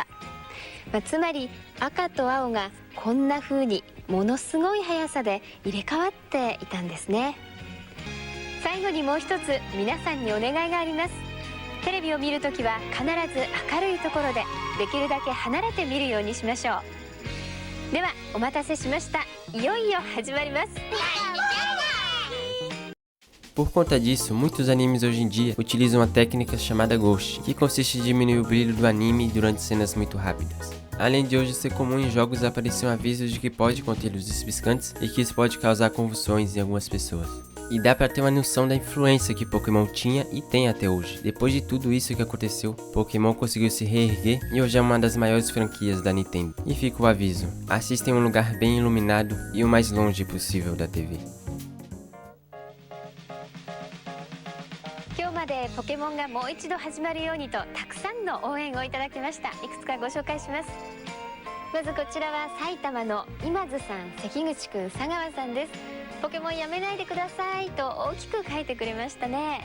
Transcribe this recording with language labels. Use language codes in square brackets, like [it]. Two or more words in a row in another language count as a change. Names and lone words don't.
[ja] つまり赤と青がこんな風にものすごい速さで入れ替わっていたんですね。最後にもう一つ皆さんにお願いがあります。テレビを見るときは必ず明るいところでできるだけ離れて見るようにしましょう。ではお待たせしました。いよいよ始まります。 [pt] Por conta disso, muitos animes hoje em dia utilizam uma técnica chamada Ghost, que consiste em diminuir o brilho do anime durante cenas muito rápidas. Além de hoje ser comum em jogos aparecer um aviso de que pode conter luzes piscantes e que isso pode causar convulsões em algumas pessoas. E dá pra ter uma noção da influência que Pokémon tinha e tem até hoje. Depois de tudo isso que aconteceu, Pokémon conseguiu se reerguer e hoje é uma das maiores franquias da Nintendo. E fica o aviso, assista em um lugar bem iluminado e o mais longe possível da TV. [ja] 今日までポケモンがもう一度始まるようにとたくさんの応援をいただきました。いくつかご紹介します。まずこちらは埼玉の今津さん、関口くん、佐川さんです。ポケモンやめないでくださいと大きく書いてくれましたね。